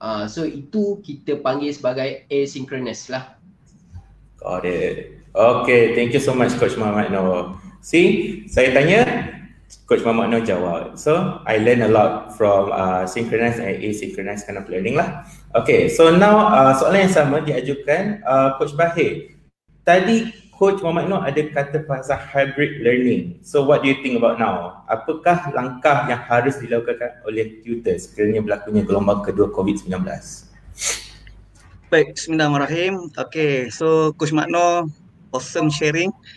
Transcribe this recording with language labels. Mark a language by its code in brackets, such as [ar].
[ms] So itu kita panggil sebagai asynchronous lah. [en] Got it. Okay, thank you so much Coach Muhammad Noor. See, [ms] saya tanya, [en] Coach Muhammad Noor jawab. So, I learn a lot from synchronous and asynchronous kind of learning lah. Okay, so now [ms] soalan yang sama diajukan Coach Bahir. Tadi Coach Muhammad Noor ada kata pasal hybrid learning. [en] So, what do you think about now? [ms] Apakah langkah yang harus dilakukan oleh tutor sekiranya berlakunya gelombang kedua COVID-19? Baik, bismillahirrahmanirrahim. [en] Okay, so Coach Muhammad Noor, awesome sharing.